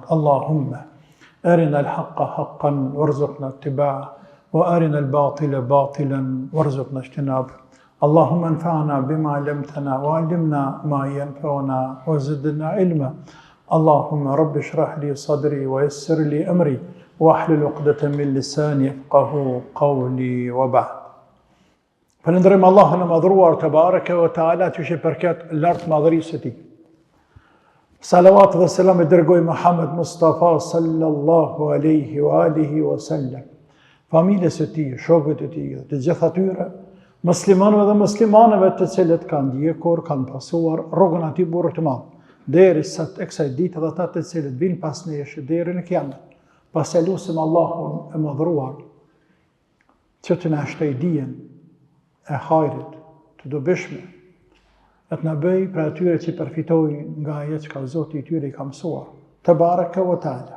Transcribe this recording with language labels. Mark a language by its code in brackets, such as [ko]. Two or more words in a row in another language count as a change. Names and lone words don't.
[ar] اللهم أرنا الحق حقا وارزقنا اتباعه وأرنا الباطل باطلا وارزقنا اجتنابه. اللهم انفعنا بما علمتنا وعلمنا ما ينفعنا وزدنا علما. اللهم رب اشرح لي صدري ويسر لي أمري واحلل عقدة من لساني يفقهوا قولي وبعد. [sq] Falënderojmë Allahun e madhruar [ar] تبارك وتعالى [sq] që i përket lartë madhërisë së tij. Salavat dhe selam e dërgoj Muhammed Mustafa [ar] صلى الله عليه وعلى آله وسلم, [sq] familjes së tij, shokëve të tij, të gjithë atyre muslimanëve dhe muslimanëve të cilët kanë ndjekur, kanë pasuar rrugën e atij burri të madh, derisa tek kësaj dite dhe ata të cilët vinë pas nesh deri në kiamet. Pas e lutim Allahun e madhruar që të na shtoj dijen e hajrit të dobishme, e të na bëj për atyre që përfitojnë nga ajo që Zoti i tyre i ka mësuar, [ar] تبارك وتعالى.